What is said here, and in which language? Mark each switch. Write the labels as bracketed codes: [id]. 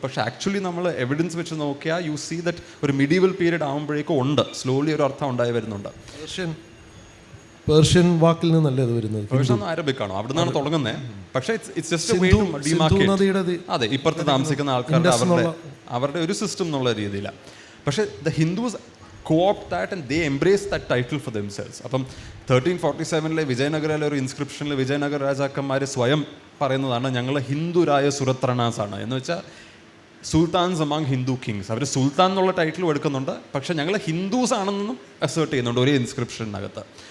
[ml] പക്ഷേ ആക്ച്വലി നമ്മൾ എവിഡൻസ് വെച്ച് നോക്കിയാൽ [en] you see that [ml] ഒരു മിഡീവൽ പീരീഡ് ആകുമ്പോഴേക്കും ഉണ്ട്, സ്ലോലി ഒരു അർത്ഥം ഉണ്ടായി വരുന്നുണ്ട്. പേർഷ്യൻ വാക്കിൽ നിന്നല്ലേ അത് വരുന്നത്? പേർഷ്യൻ അറബിക് ആണോ, അവിടെ നിന്നാണ് തുടങ്ങുന്നത്. പക്ഷേ [en] It's just a way to demarcate. [ml] അതെ, ഇപ്പുറത്ത് താമസിക്കുന്ന ആൾക്കാരുടെ അവരുടെ ഒരു സിസ്റ്റം എന്നുള്ള രീതിയിലാണ്. പക്ഷേ [en] The Hindus co-opt that and they embrace that title for themselves. [ml] അപ്പം 1347 വിജയനഗരയിലെ ഒരു ഇൻസ്ക്രിപ്ഷനിൽ വിജയനഗര രാജാക്കന്മാർ സ്വയം പറയുന്നതാണ് ഞങ്ങൾ ഹിന്ദുരായ സുരത്രണാസ് ആണ്. എന്ന് വെച്ചാൽ [en] Sultans among Hindu kings. [ml] അവർ സുൽത്താൻ എന്നുള്ള ടൈറ്റിൽ എടുക്കുന്നുണ്ട്, പക്ഷേ ഞങ്ങൾ ഹിന്ദുസ് ആണെന്നും അസേർട്ട് ചെയ്യുന്നുണ്ട് ഒരേ ഇൻസ്ക്രിപ്ഷനകത്ത്.